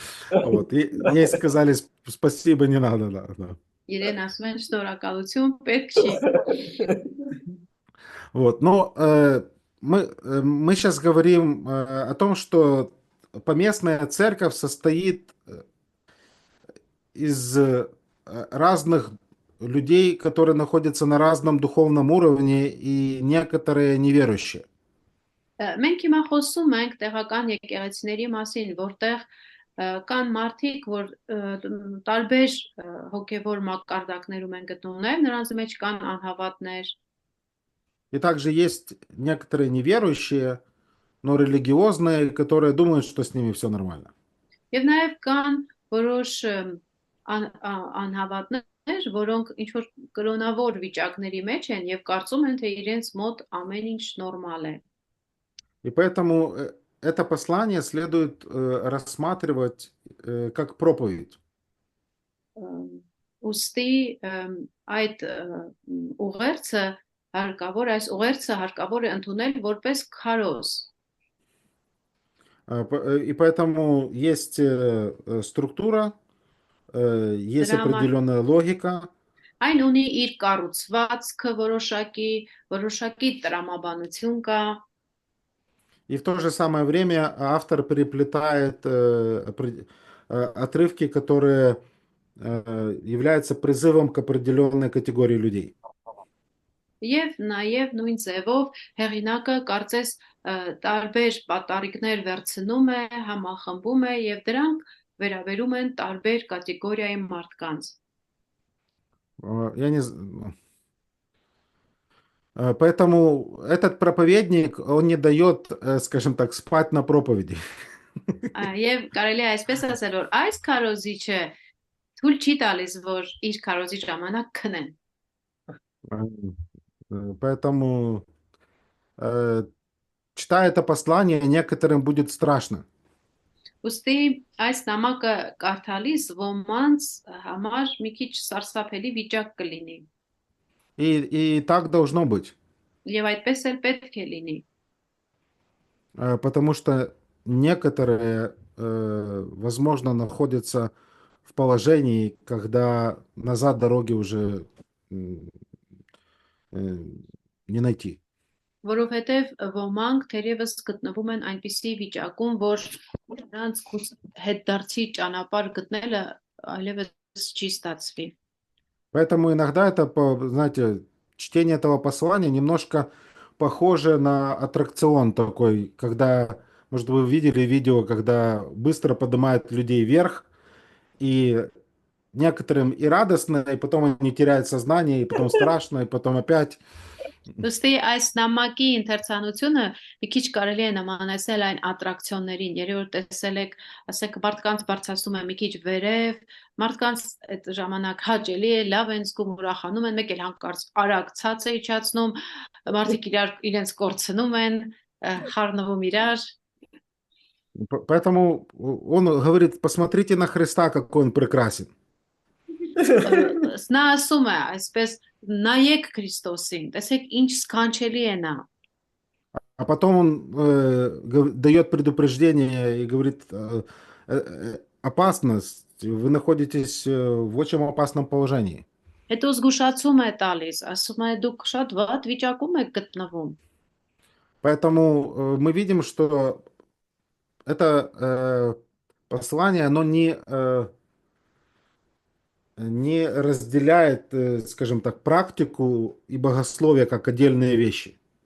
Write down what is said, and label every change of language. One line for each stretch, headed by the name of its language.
Russian: Вот, и ей сказали спасибо, не надо, да.
Armenian: Իրեն ասում են շնորհակալություն, պետք չի։
Russian: Вот, но мы сейчас говорим о том, что поместная церковь состоит из разных людей, которые находятся на разном духовном уровне, и некоторые неверующие.
Armenian: Մենք հիմա խոսում ենք տեղական եկեղեցիների մասին, որտեղ կան մարդիկ, որ տարբեր հոգևոր մակարդակներում են գտնվում, նրանց մեջ կան անհավատներ։
Russian: И также есть некоторые неверующие, но религиозные, которые думают, что с ними все нормально.
Armenian: Եվ նաև կան որոշ անհավատներ, որոնք ինչ որ կրոնավոր վիճակների մեջ են եւ կարծում են, թե իրենց մոտ ամեն ինչ նորմալ է։
Russian: И поэтому это послание следует рассматривать как проповедь.
Armenian: Ուստի այդ ուղերձը այս ուղերձը հարկավոր է ընդունել որպես քարոզ։
Russian: И поэтому есть структура, есть определенная логика.
Armenian: Այն ունի իր կառուցվածքը որոշակի տրամաբանություն կա։
Russian: И в то же самое время автор переплетает отрывки, которые являются призывом к определенной категории людей.
Armenian: Եվ նաև նույն ձևով հեղինակը կարծես տարբեր պատառիկներ վերցնում է, համախմբում է եւ դրանք վերաբերում են տարբեր կատեգորիայի մարդկանց։
Russian: Я не знаю. Поэтому этот проповедник, он не дает, скажем так, спать на проповеди.
Armenian: Եվ կարելի է այսպես ասել, որ այս քարոզիչը թույլ չի տալիս, որ իր քարոզի ժամանակ քնեն։
Russian: Поэтому, читая это послание, некоторым будет страшно.
Armenian: Ուստի այս նամակը կարդալիս ոմանց համար մի քիչ սարսափելի վիճակ կլինի։
Russian: И так должно быть.
Armenian: Եվ այդպես էլ պետք է լինի։
Russian: Потому что некоторые, возможно, находятся в положении, когда назад дороги уже не найти.
Armenian: Որովհետև ոմանք թերևս գտնվում են այնպիսի վիճակում, որ նրանց հետդարձի ճանապարհ գտնելը այլևս չի ստացվի։
Russian: Поэтому иногда это, знаете, чтение этого послания немножко похоже на аттракцион такой, когда Может, вы видели видео, когда быстро поднимают людей вверх, и некоторым и радостно, и потом они теряют сознание, и потом страшно, и потом опять.
Armenian: Ոստի այս նամակի ընթերցանությունը մի քիչ կարելի է նմանեցնել այն ատրակցիոններին, երբ որ տեսել եք, ասենք մարդկանց բարձրացնում է մի քիչ վերև, մարդկանց այդ ժամանակ հաճելի է, լավ են զգում, ուրախանում են, մեկ էլ հանկարծ արագ ցած է իջացնում, մարդիկ իրենց կորցնում են, խառնվում իրար,
Russian: Поэтому он говорит, посмотрите на Христа, какой он прекрасен.
Armenian: նա ասում է այսպես նայեք Քրիստոսին, տեսեք ինչ սքանչելի է նա։
Russian: А потом он дает предупреждение и говорит, опасность, вы находитесь в очень опасном положении.
Armenian: Հետո զգուշացում է տալիս, ասում է դուք շատ վատ վիճակում եք գտնվում։
Russian: Поэтому мы видим, что это послание, оно не разделяет, скажем так, практику и богословие как отдельные вещи.